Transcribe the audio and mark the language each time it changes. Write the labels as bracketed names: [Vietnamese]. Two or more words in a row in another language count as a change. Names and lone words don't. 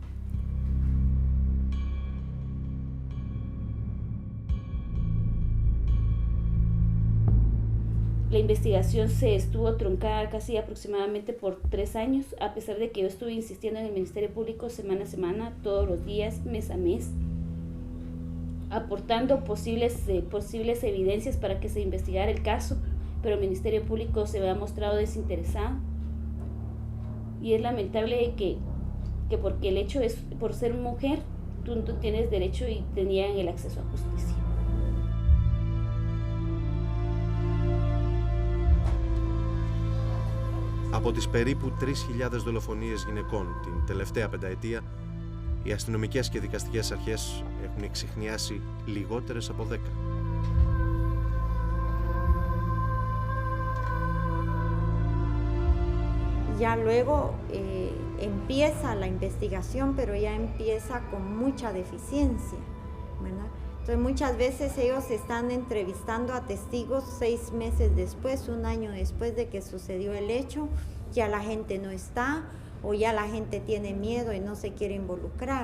[Spanish] La investigación se estuvo truncada casi aproximadamente por 3 años, a pesar de que yo estuve insistiendo en el Ministerio Público semana a semana, todos los días, mes a mes, aportando posibles evidencias para que se investigara el caso, pero el Ministerio Público se ha mostrado desinteresado. Y es lamentable que porque el hecho es, por ser mujer, tú no tienes derecho y te niegan el acceso a justicia. [Greek] Από τις περίπου 3.000 δολοφονίες γυναικών την τελευταία πενταετία, οι αστυνομικές και δικαστικές αρχές έχουν εξιχνιάσει λιγότερες από 10. [Spanish] Ya luego empieza la investigación, pero ya empieza con mucha deficiencia, ¿verdad? Entonces muchas veces ellos están entrevistando a testigos 6 meses después, 1 año después de que sucedió el hecho, ya la gente no está o ya la gente tiene miedo y no se quiere involucrar.